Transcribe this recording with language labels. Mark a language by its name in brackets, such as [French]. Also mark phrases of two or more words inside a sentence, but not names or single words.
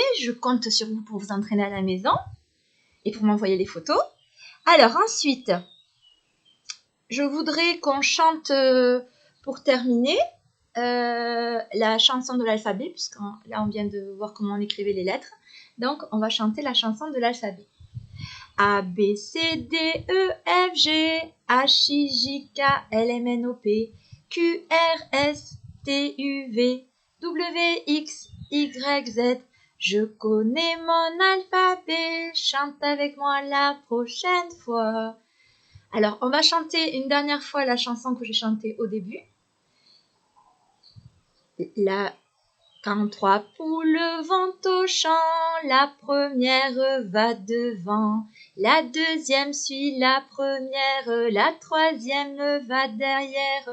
[French] Je compte sur vous pour vous entraîner à la maison et pour m'envoyer les photos. Alors ensuite, je voudrais qu'on chante pour terminer la chanson de l'alphabet, puisque là on vient de voir comment on écrivait les lettres. Donc on va chanter la chanson de l'alphabet. A, B, C, D, E, F, G, H, I, J, K, L, M, N, O, P, Q, R, S, T, U, V, W, X, Y, Z. Je connais mon alphabet, chante avec moi la prochaine fois. Alors, on va chanter une dernière fois la chanson que j'ai chantée au début. Quand 3 poules vont au champ, la première va devant, la deuxième suit la première, la troisième va derrière.